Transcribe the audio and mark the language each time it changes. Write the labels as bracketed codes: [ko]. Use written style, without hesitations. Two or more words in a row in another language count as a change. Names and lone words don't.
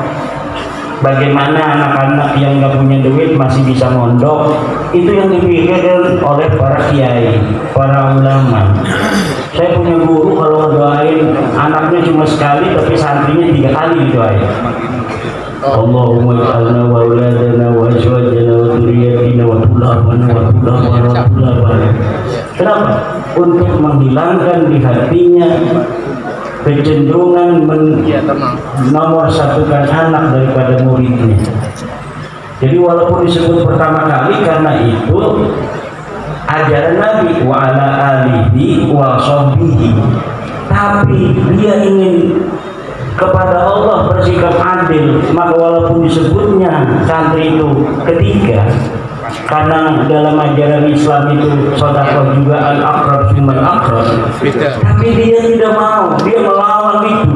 [id] Bagaimana anak-anak yang nggak punya duit masih bisa mondok, itu yang dipikirkan oleh para kiai, para ulama. Saya punya guru kalau doain anaknya cuma sekali tapi santrinya 3 kali doain. [ar] اللهم اجعلنا وأولادنا وأزواجنا وذرياتنا وطلابنا. [id] Kenapa? Untuk menghilangkan di hatinya kecenderungan nomor satukan anak daripada muridnya. Jadi walaupun disebut pertama kali karena itu ajaran Nabi [ar] وعلى آله وصحبه, [id] tapi dia ingin kepada Allah bersikap adil, maka walaupun disebutnya santri itu ketiga, karena dalam ajaran Islam itu sedekah juga [ar] الأقرب ثم الأقرب, [id] tapi dia tidak mau, dia melawan itu.